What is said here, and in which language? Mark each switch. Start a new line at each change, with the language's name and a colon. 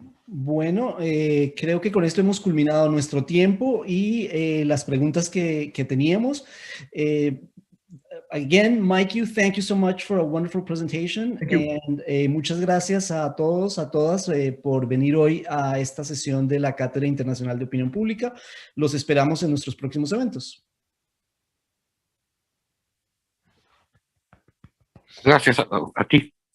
Spanish: Bueno, creo que con esto hemos culminado nuestro tiempo y las preguntas que teníamos.
English: Again, Mikey, thank you so much for a wonderful presentation.
Spanish: And muchas gracias a todos, a todas por venir hoy a esta sesión de la Cátedra Internacional de Opinión Pública. Los esperamos en nuestros próximos eventos. Gracias a ti.